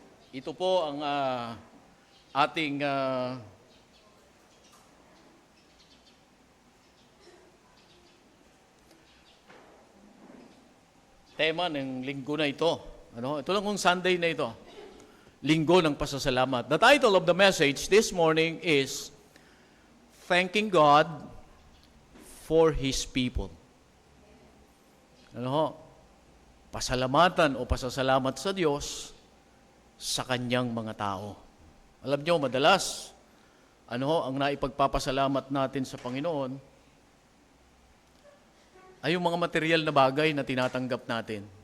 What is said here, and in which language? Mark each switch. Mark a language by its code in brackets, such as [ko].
[tl] Ito po ang ating tema ng linggo na ito. Ito lang kung Sunday na ito. Linggo ng pasasalamat. [en] The title of the message this morning is Thanking God for His People. [tl] Pasalamatan o pasasalamat sa Diyos sa Kanyang mga tao. Alam nyo, madalas, ang naipagpapasalamat natin sa Panginoon ay yung mga material na bagay na tinatanggap natin.